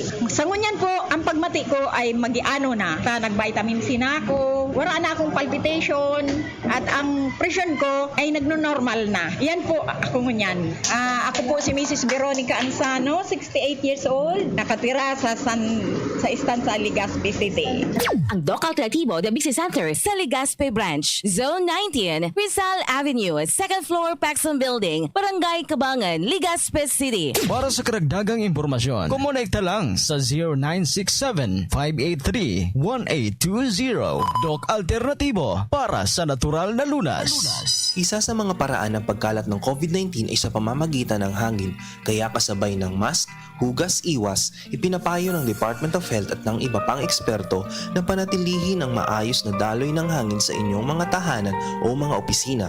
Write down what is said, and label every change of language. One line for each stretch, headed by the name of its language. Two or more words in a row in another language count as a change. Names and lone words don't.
Bikol: Sa ngunyan po, ang pagmati ko ay magiano na.
Filipino: Nag-vitamin C na ako, wala na akong palpitation, at ang presyon ko ay nagno-normal na. Yan po ako ngunyan. Ako po si Mrs. Veronica Ansano, 68
English: years old,
Filipino: nakatira sa Istanza, Legazpi City. Ang Doc Alternatibo, the Business Center sa Legazpi Branch, Zone 19, Rizal Avenue, 2nd floor, Paxson Building, Barangay Cabangan, Legazpi City. Para sa karagdagang impormasyon, kumonekta lang sa 0967-583-1820. Doc Alternatibo para sa natural na lunas. Isa sa mga paraan ng pagkalat ng COVID-19 ay sa pamamagitan ng hangin, kaya kasabay ng mask, hugas, iwas, ipinapayo ng Department of Health at ng iba pang eksperto na panatilihin ang maayos na daloy ng hangin sa inyong mga tahanan o mga opisina.